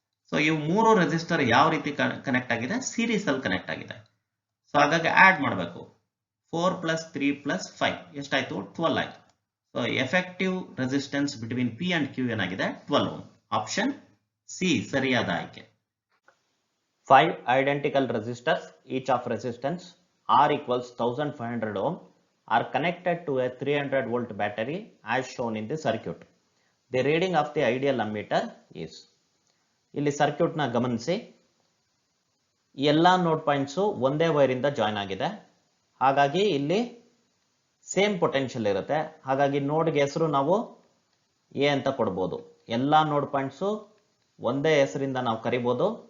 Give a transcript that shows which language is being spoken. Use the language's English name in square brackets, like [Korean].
[Kannada] So ಇವು ಮೂರು resistor ಯಾವ ರೀತಿ ಕನೆಕ್ಟ್ ಆಗಿದೆ, ಸೀರೀಸ್ ಅಲ್ಲಿ ಕನೆಕ್ಟ್ ಆಗಿದೆ. ಸೊ ಹಾಗಾಗಿ ಆಡ್ ಮಾಡಬೇಕು. 4 ಪ್ಲಸ್ 3 ಪ್ಲಸ್ 5 ಎಷ್ಟಾಯ್ತು, 12 ಆಯ್ತು. So effective resistance between P and Q ಏನಾಗಿದೆ, 12 ಓಮ್. ಆಪ್ಷನ್ ಸಿ ಸರಿಯಾದ ಆಯ್ಕೆ. [English] 5 identical resistors, each of resistance R equals 1500 ohm, are connected to a 300 volt battery as shown in the circuit. The reading of the ideal ammeter is. [Kannada] ಇಲ್ಲಿ circuit ನ ಗಮನಿಸಿ, ಎಲ್ಲಾ ನೋಡ್ points ಒಂದೇ wire ಇಂದ join ಆಗಿದೆ. ಹಾಗಾಗಿ ಇಲ್ಲಿ ಸೇಮ್ ಪೊಟೆನ್ಷಿಯಲ್ ಇರುತ್ತೆ. ಹಾಗಾಗಿ ನೋಡ್ಗೆ ಹೆಸರು ನಾವು ಎ ಅಂತ ಕೊಡ್ಬೋದು. ಎಲ್ಲಾ ನೋಡ್ ಪಾಯಿಂಟ್ಸ್ ಒಂದೇ ಹೆಸರಿಂದ ನಾವು ಕರಿಬಹುದು.